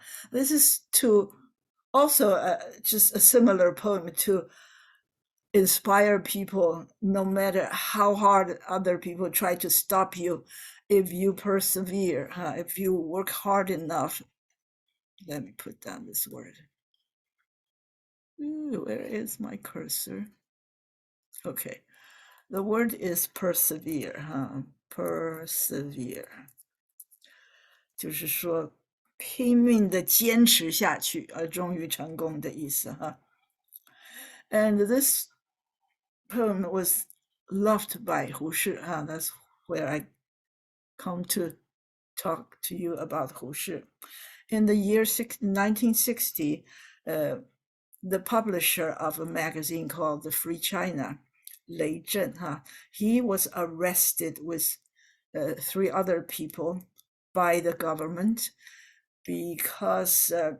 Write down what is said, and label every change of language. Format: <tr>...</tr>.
<en>This is to also just a similar poem to inspire people, no matter how hard other people try to stop you. If you persevere, if you work hard enough. Let me put down this word. Ooh, where is my cursor? Okay, the word is persevere.</en> <zh>Persevere 就是说拼命的坚持下去而终于成功的意思哈。</zh> <en>And this poem was loved by 胡适. That's where I come to talk to you about 胡适. In the year 1960, the publisher of a magazine called The Free China, Lei Zhen, he was arrested with 3 other people by the government because</en>